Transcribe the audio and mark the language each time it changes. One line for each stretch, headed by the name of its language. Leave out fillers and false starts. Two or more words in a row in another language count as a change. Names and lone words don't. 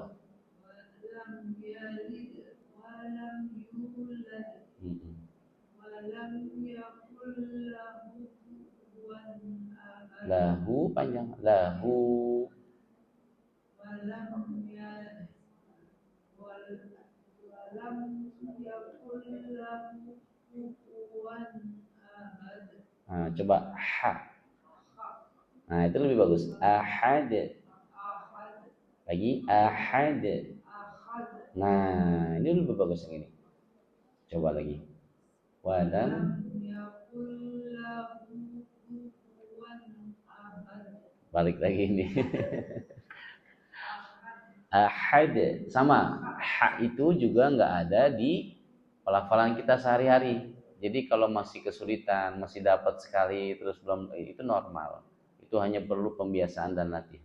Arabic: Lam yalid wa lam yulad wa lam yakul lahu kufuwan ahad.
Indonesian: Lahu panjang. Lahu.
Arabic: Wa lam yalid wa lam yakul lahu kufuwan ahad.
Indonesian: Nah, coba ha. Nah, itu lebih bagus. Ahad.
Arabic: Ahad.
Indonesian: Lagi ahad.
Arabic: Ahad.
Indonesian: Nah, ini lebih bagus yang ini. Coba lagi.
Arabic: Walam. Lam yakul lahu kufuwan ahad.
Indonesian: Balik lagi ini. Ahad. Sama. Ha itu juga nggak ada di pelafalan kita sehari-hari. Jadi kalau masih kesulitan, masih dapat sekali terus belum, itu normal. Itu hanya perlu pembiasaan dan latihan.